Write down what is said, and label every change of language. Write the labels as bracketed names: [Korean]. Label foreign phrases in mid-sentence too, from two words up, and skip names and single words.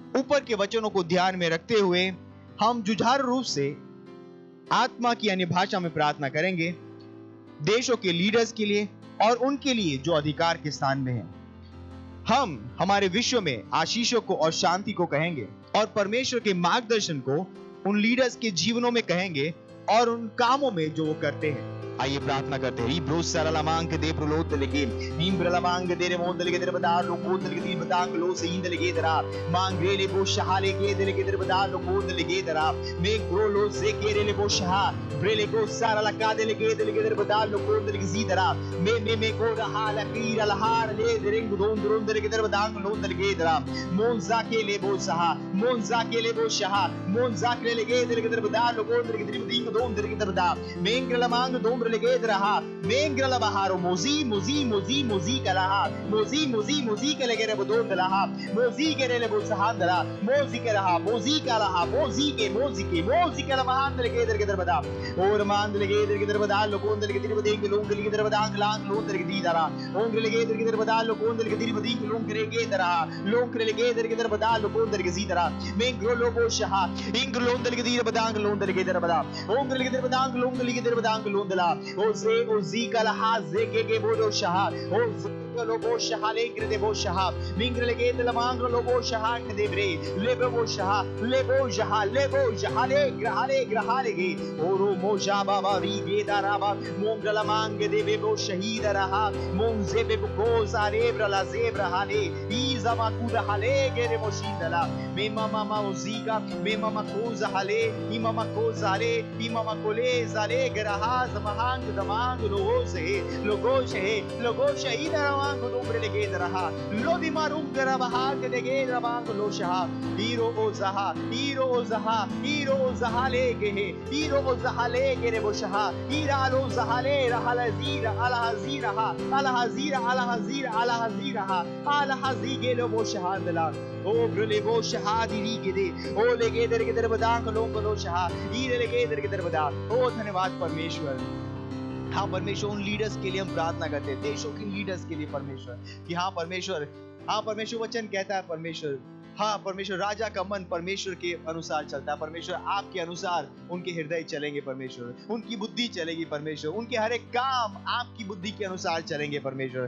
[Hindi] ऊपर के वचनों को ध्यान में रखते हुए हम जुझारू रूप से आत्मा की अन्य भाषा में प्रार्थना करेंगे देशों के लीडर्स के लिए और उनके लिए जो अधिकार के स्थान में हैं। हम हमारे विश्व में आशीषों को और शांति को कहेंगे और परमेश्वर के मार्गदर्शन को उन लीडर्स के जीवनों में कहेंगे और उन कामों में जो वो करते हैं। आइए प्रार्थना करते हैं। ब्रोस सरला मांग दे प्रोलोत लगे नीम्ब्रला मांग दे रे मोंद लगे दे बदार लो कोद लगे दी बतांग लो से इंद लगे दरा मांग रे ले बो शहाले के दे लगे दे बदार लो कोद लगे दरा मे ग्रो लो से के रे ले बो शहा ब्रेले को सरला का दे लगे दे बदार लो कोद लगे सी दरा मे को रहा ला पीर ला हार ले दे रिंग दोन दोन दे लगे दे बदांग लो लगे दरा मोंजा के ले बो शहा मोंजा के ले बो शहा मोंजा के लगे दे बदार लो कोद लगे दे रिंग दोन दे लगे दे बदा मेंग्रला मांग दोम लगे रहा मेंग्रला बहारो मोजी कलाहा मोजी के लगे रे बदोन दलाहा मोजी के रे ले बो सहान दला मोजी के रहा मोजी के महान लगे दर बदा और मान लगे दर बदा लोगों दर के बदे के लोग लगे दर बदा लांग लोग दर के दी दरा ओंग लगे दर बदा लोगों दर के बदी के लोग करेगे दरा लोग लगे दर बदा लोगों दर के सी दरा मेंग्रो लोगो शहा इंग लोग दर के दी बदा लोग दर के दर बदा ओंग लगे दर बदा लोग लगे दर बदा लोग दला ओजी कलहा जे के बोलो शहा ओ लोगो शहा लेंग्रे दे बो शहा मिंग्रे लगे दे मांग लोगो शहा के दे ब्रे लेबो शहा ले ग्रहाले गे ओरो मोजा बाबा री गे दाराबा मोंगला मांग दे बेबो शहीद रहा मोंजे बेबो को सारे ब्रला जेब रहाले ई जमा कु रहाले गे रे मोशिदला मे मामा ओजीका मे मामा को जहाले ई मामा को जाले ई मामा कोले जाले ग्रहा जमांग दमांग लोगो शहीद रहा मांग दोमरे लेगे दरहा लोदी मारूं गरबहा के लेगे रबांग लोशहा हीरो ओ जहा लेगे हे हीरो ओ जहा लेगे रे बोशहा हीरा लो जहाले रहल जीरा अल हजीरा अल हजीगे लो बोशहा दला ओ ब्रले बोशहा दिरी के दे ओ लेगे दर के दर बदांग लोंग लो शहा हीरे लेगे दर के दर बदा। ओ धन्यवाद परमेश्वर। हाँ परमेश्वर, उन लीडर्स के लिए हम प्रार्थना करते हैं, देशों के लीडर्स के लिए परमेश्वर, कि हाँ परमेश्वर वचन कहता है परमेश्वर, हाँ परमेश्वर राजा का मन परमेश्वर के अनुसार चलता है परमेश्वर, आपके अनुसार उनके हृदय चलेंगे परमेश्वर, उनकी बुद्धि चलेगी परमेश्वर, उनके हर एक काम आपकी बुद्धि के अनुसार चलेंगे परमेश्वर।